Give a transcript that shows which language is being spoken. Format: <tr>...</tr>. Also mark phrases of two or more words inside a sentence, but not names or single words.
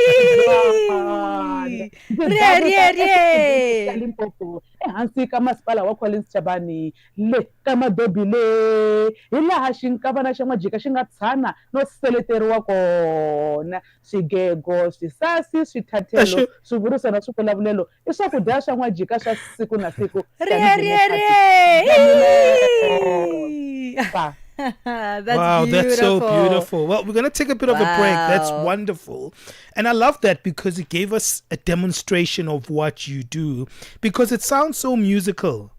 <ts>Limpopo ehansi ka masipala wa Collins Chabani le ka Madobi le hi laha xinkavana xa N'wa Jika xi nga tshana no seleteriwa kona swigego swisasi swithathelo swivuriso na swivulavulelo i swakudya swa N'wa Jika swa siku na siku</ts> <en>Wow, that's so beautiful. Well, we're going to take a bit of a break. That's wonderful. And I love that because it gave us a demonstration of what you do, because it sounds so musical.</en>